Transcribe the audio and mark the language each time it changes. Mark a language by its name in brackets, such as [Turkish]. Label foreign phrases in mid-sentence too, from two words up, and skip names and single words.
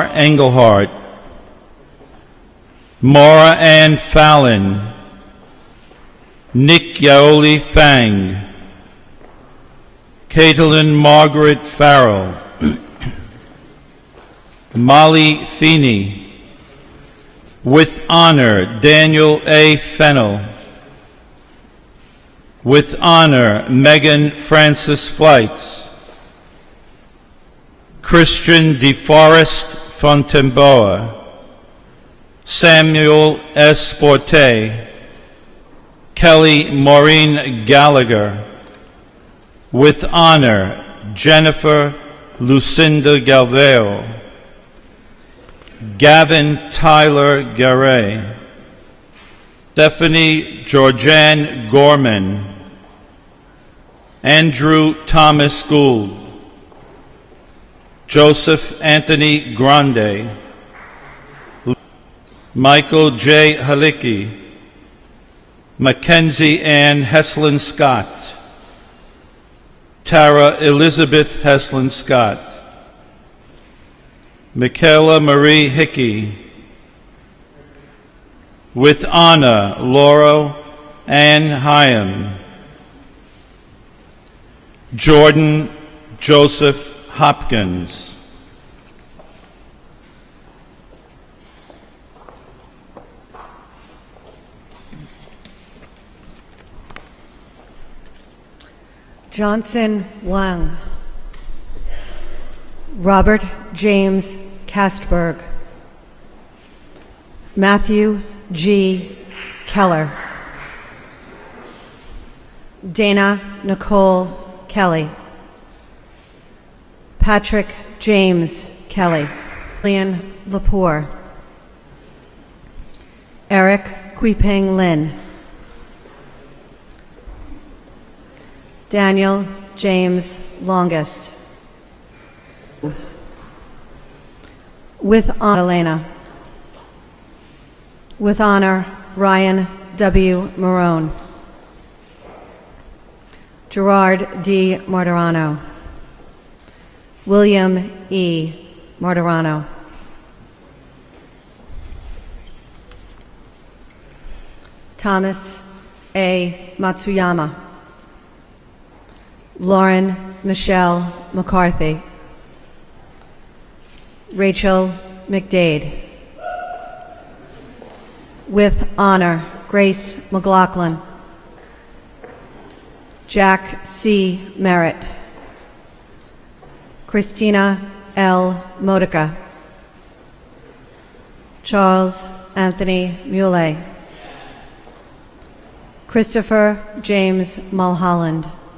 [English] Engelhardt, Maura Ann Fallon, Nick Yaoli Fang, Caitlin Margaret Farrell, Molly Feeney. With honor, Daniel A. Fennell. With honor, Megan Francis Flights, Christian DeForest Fontemboa, Samuel S. Forte, Kelly Maureen Gallagher. With honor, Jennifer Lucinda Galveo, Gavin Tyler Garay, Stephanie Georgianne Gorman, Andrew Thomas Gould, Joseph Anthony Grande, Michael J. Halicki, Mackenzie Ann Heslin Scott, Tara Elizabeth Heslin Scott, Michaela Marie Hickey. With honor, Laurel Ann Hyam, Jordan Joseph Hopkins. Johnson Wang, Robert James Castberg, Matthew G. Keller, Dana Nicole Kelly, Patrick James Kelly, Lillian Lepore, Eric Quipeng Lin, Daniel James Longest. With honor, Elena. With honor, Ryan W. Marone, Gerard D. Martirano, William E. Martirano, Thomas A. Matsuyama, Lauren Michelle McCarthy, Rachel McDade. With honor, Grace McLaughlin, Jack C. Merritt, Christina L. Modica, Charles Anthony Muley, Christopher James Mulholland.